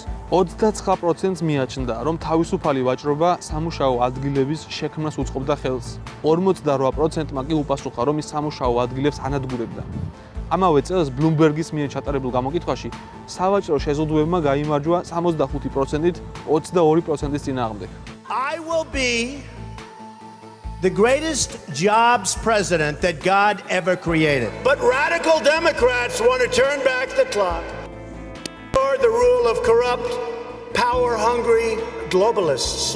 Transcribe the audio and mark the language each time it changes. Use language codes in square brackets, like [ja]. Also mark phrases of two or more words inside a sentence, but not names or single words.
[ka] 29%-ს მიაჩნდა, რომ თავისუფალი ვაჭრობა სამუშაო ადგილების შექმნას უწყობდა ხელს. 48%-მა კი უპასუხა, რომ ის სამუშაო ადგილებს ანადგურებდა. ამავე წელს ბლუმბერგის მიერ ჩატარებულ გამოკითხვაში სავაჭრო შეზღუდვებმა გაიმარჯვა 65%-ით 22%-ის წინააღმდეგ. [en] I will be the greatest jobs president that God ever created. But radical Democrats want to turn back the clock. Or the rule of corrupt, power-hungry globalists.